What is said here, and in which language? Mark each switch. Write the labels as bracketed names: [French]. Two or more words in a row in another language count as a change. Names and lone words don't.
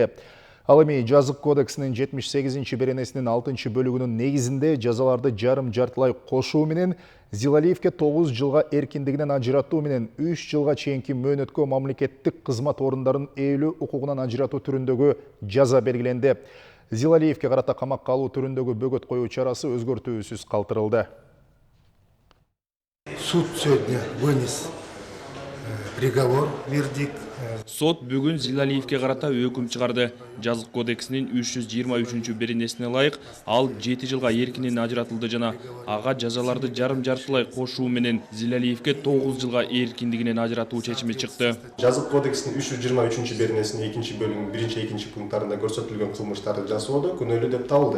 [Kyrgyz] Ал эми жазык кодексинин 78 беренесинин 6 бөлүгүнүн негизинде жазаларды жарым-жартылай кошуу менен Зилалиевке 9 жылга эркиндигинен ажыратуу менен 3 жылга чейинки мөөнөткө мамлекеттик кызмат орундарынын ээлөө укугунан ажыратуу түрүндөгү жаза белгиленди. Зилалиевке карата камакка алуу түрүндөгү бөгөт коюу чарасы өзгөртүүсүз калтырылды. [Russian] Суд сегодня вынес приговор, вердикт. [Kyrgyz] Сот бүгүн Зилалиевке карата өкүм чыгарды. Жазык кодексинин 323 беренесине ылайык ал 7 жылга эркинен ажыратылды жана ага жазаларды жарым-жартылай кошуу менен Зилалиевке 9 жылга эркиндигинен ажыратуу чечими чыкты. Жазык кодексинин 323 беренесинин 2 бөлүгүнүн 1-2 пункттарында көрсөтүлгөн кылмыштарды жасоодо күнөөлүү деп табылды.